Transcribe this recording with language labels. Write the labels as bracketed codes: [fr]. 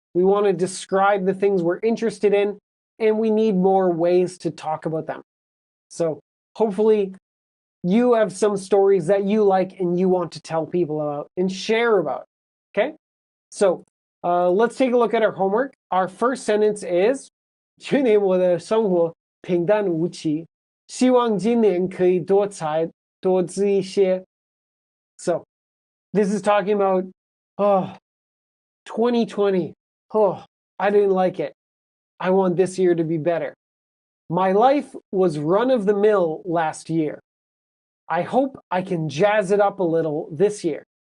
[en] We want to describe the things we're interested in, and we need more ways to talk about them. So hopefully you have some stories that you like and you want to tell people about and share about. Okay? So let's take a look at our homework. Our first sentence is [zh] 去年我的生活平淡无奇，希望今年可以多才多姿一些。 [en] So this is talking about 2020. Oh, I didn't like it. I want this year to be better. My life was run-of-the-mill last year. I hope I can jazz it up a little this year.